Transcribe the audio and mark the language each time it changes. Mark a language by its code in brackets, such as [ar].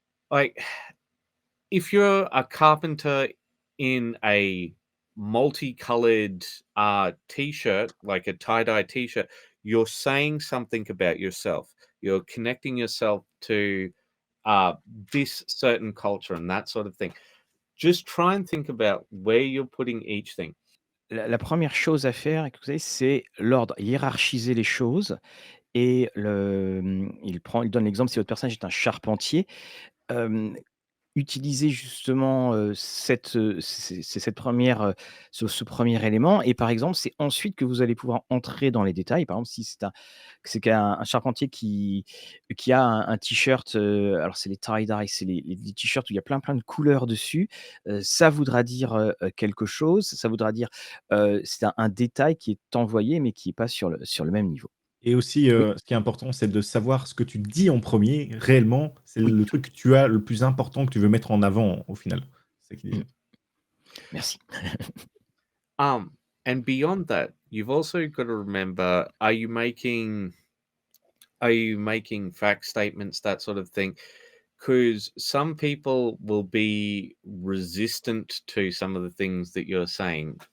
[en] Like, if you're a carpenter in a multicolored t-shirt, like a tie-dye t-shirt, you're saying something about yourself. You're connecting yourself to this certain culture and that sort of thing. Just try and think about where you're putting each thing. [fr] La 1re chose à faire, écoutez, c'est l'ordre, hiérarchiser les choses et il donne l'exemple, si votre personnage est un charpentier, hem utiliser justement, cette première, ce 1er élément et par exemple, c'est ensuite que vous allez pouvoir entrer dans les détails. Par exemple, si c'est qu'un charpentier qui a un t-shirt, alors c'est les tie-dye, c'est les t-shirts où il y a plein de couleurs dessus, ça voudra dire, quelque chose. Ça voudra dire, c'est un détail qui est envoyé, mais qui est pas sur le même niveau. Et aussi, Oui, ce qui est important, c'est de savoir ce que tu dis en premier réellement, c'est oui. le truc que tu as le plus important que tu veux mettre en avant au final. C'est ça qu'il Mmh. disait. Merci. [en] And beyond that, you've also got to remember, are you making fact statements, that sort of thing? Because some people will be resistant to some of the things that you're saying.